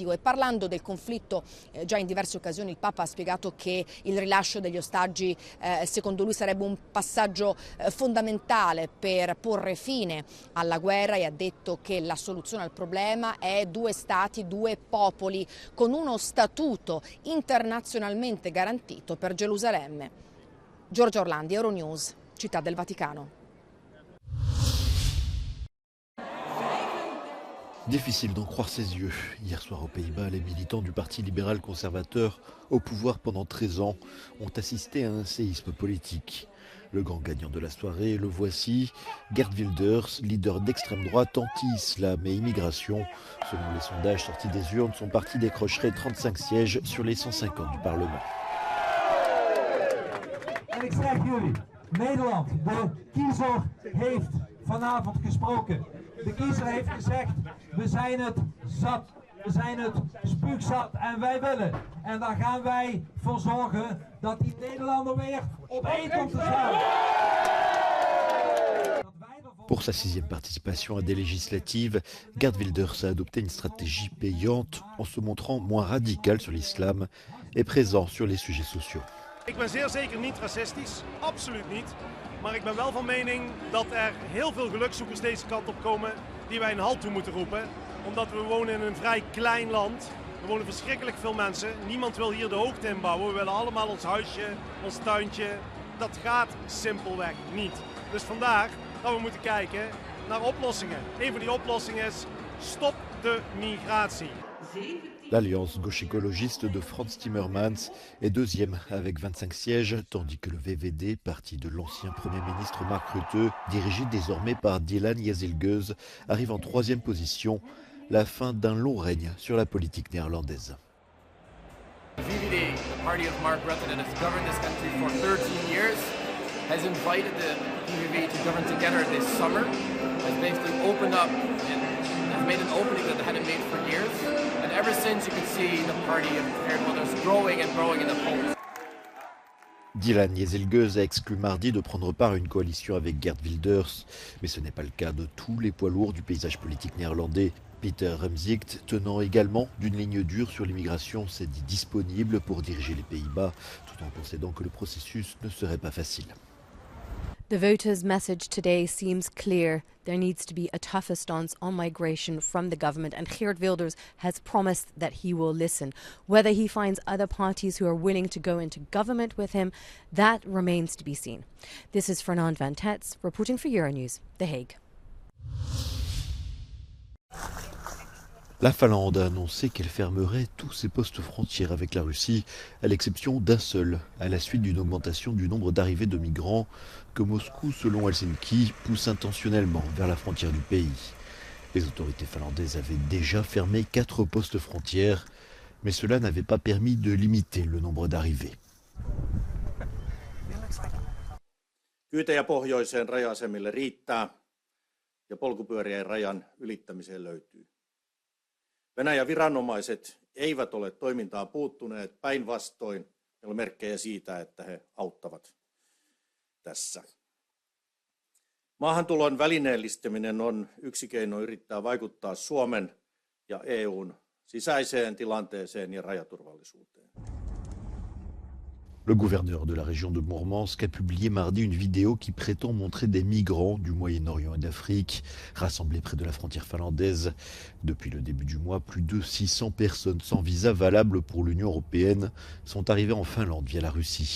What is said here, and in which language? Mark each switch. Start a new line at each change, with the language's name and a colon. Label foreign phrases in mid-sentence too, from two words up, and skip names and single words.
Italian: E parlando del conflitto, già in diverse occasioni il Papa ha spiegato che il rilascio degli ostaggi secondo lui sarebbe un passaggio fondamentale per porre fine alla guerra e ha detto che la soluzione al problema è 2 stati, 2 popoli, con uno statuto internazionalmente garantito per Gerusalemme. Giorgia Orlandi, Euronews, Città del Vaticano.
French: Difficile d'en croire ses yeux. Hier soir aux Pays-Bas, les militants du Parti libéral conservateur, au pouvoir pendant 13 ans, ont assisté à un séisme politique. Le grand gagnant de la soirée, le voici, Geert Wilders, leader d'extrême droite anti-islam et immigration. Selon les sondages sortis des urnes, son parti décrocherait 35 sièges sur les 150 du Parlement.
Dutch: En ik zeg jullie, Nederland, de kiezer heeft vanavond gesproken. De kiezer heeft gezegd, we zijn het zat. We zijn het spuugzat en wij willen. En daar gaan wij voor zorgen dat die Nederlander weer op één komt te staan.
French: Pour sa 6e participation à des législatives, Geert Wilders a adopté une stratégie payante en se montrant moins radical sur l'islam et présent sur les sujets sociaux.
Dutch: Ik ben zeer zeker niet racistisch, absoluut niet. Maar ik ben wel van mening dat er heel veel gelukzoekers deze kant op komen die wij een halt toe moeten roepen. Omdat we wonen in een vrij klein land. Er wonen verschrikkelijk veel mensen. Niemand wil hier de hoogte in bouwen. We willen allemaal ons huisje, ons tuintje. Dat gaat simpelweg niet. Dus vandaar dat we moeten kijken naar oplossingen. Een van die oplossingen is stop de migratie.
French: L'alliance gauche-écologiste de Frans Timmermans est 2e avec 25 sièges, tandis que le VVD, parti de l'ancien Premier ministre Mark Rutte, dirigé désormais par Dylan Yazilgeus, arrive en 3e position, la fin d'un long règne sur la politique néerlandaise.
English: VVD, the party of Mark Rutte that has governed this country for 13 years, has invited the PVV to govern together this summer, has basically opened up and has made an opening that they hadn't made for years. And ever since, you can see the party of Geert Wilders growing and growing in the polls.
French: Dylan Jezelgeus a exclu mardi de prendre part à une coalition avec Geert Wilders, mais ce n'est pas le cas de tous les poids lourds du paysage politique néerlandais. Peter Remzicht, tenant également d'une ligne dure sur l'immigration, s'est dit disponible pour diriger les Pays-Bas, tout en concédant que le processus ne serait pas facile.
English: The voters' message today seems clear. There needs to be a tougher stance on migration from the government, and Geert Wilders has promised that he will listen. Whether he finds other parties who are willing to go into government with him, that remains to be seen. This is Fernand van Tetz reporting for Euronews, The Hague.
French: La Finlande a annoncé qu'elle fermerait tous ses postes frontières avec la Russie, à l'exception d'un seul, à la suite d'une augmentation du nombre d'arrivées de migrants que Moscou, selon Helsinki, pousse intentionnellement vers la frontière du pays. Les autorités finlandaises avaient déjà fermé 4 postes frontières, mais cela n'avait pas permis de limiter le nombre d'arrivées.
Finnish: Kyytejä pohjoiseen raja-asemille riittää ja polkupyörien rajan ylittämiseen löytyy. Venäjän viranomaiset eivät ole toimintaan puuttuneet, päinvastoin meillä on merkkejä siitä, että he auttavat tässä. Maahantulon välineellistäminen on yksi keino yrittää vaikuttaa Suomen ja EUn sisäiseen tilanteeseen ja rajaturvallisuuteen.
French: Le gouverneur de la région de Mourmansk a publié mardi une vidéo qui prétend montrer des migrants du Moyen-Orient et d'Afrique rassemblés près de la frontière finlandaise. Depuis le début du mois, plus de 600 personnes sans visa valable pour l'Union européenne sont arrivées en Finlande via la Russie.